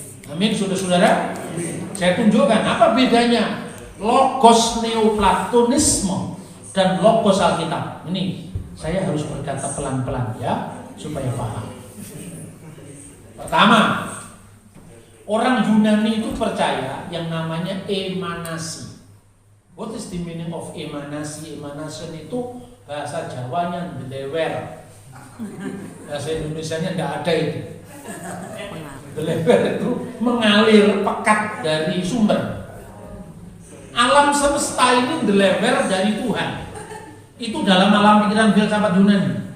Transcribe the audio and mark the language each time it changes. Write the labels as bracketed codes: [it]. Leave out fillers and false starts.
[id] Amin, saudara-saudara. Saya tunjukkan apa bedanya logos Neoplatonisme dan logos Alkitab. Ini saya harus berkata pelan-pelan ya, supaya paham. Pertama, orang Yunani itu percaya yang namanya emanasi. [en] What is the meaning of emanasi? [id] Emanation itu bahasa Jawanya delewer. Bahasa Indonesianya tidak ada itu. Delewer itu mengalir pekat dari sumber. Alam semesta ini delewer dari Tuhan. Itu dalam alam pikiran filsafat Yunani.